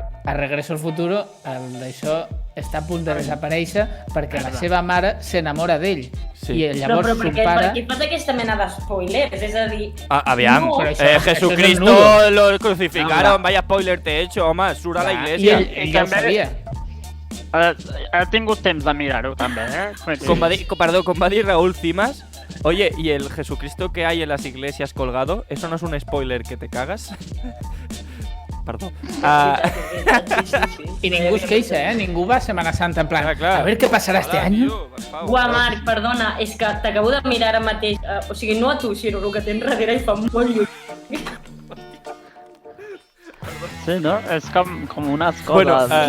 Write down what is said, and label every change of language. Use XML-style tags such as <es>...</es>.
<ca>A Regreso al Futuro, d'això està a punt de desaparèixer perquè la seva mare s'enamora d'ell. I llavors son pare... Per què fas aquesta mena d'espoilers? És a dir...</ca> <es>Aviam, Jesucristo lo crucificaron, vaya spoiler t'he hecho, home,</es> <ca>surt a la</ca> <es>iglesia.</es> <ca>I ell ja ho sabia. Ha tingut temps de mirar-ho, també, Com va dir</ca> <es>Raúl Cimas, oye, ¿y el Jesucristo que hay en las iglesias colgado? ¿Eso no es un spoiler que te cagas?</es> <ca>Perdó. I ningú es queixa, Ningú va a Semana Santa en plan,</ca> <es>a ver</es> <ca>què passarà este any. Uah, Marc, perdona, és que t'acabo de mirar ara mateix, o sigui, no a tu, sinó el que tens darrere i fa molt lluny. Sí, no? És com unes coses...</ca>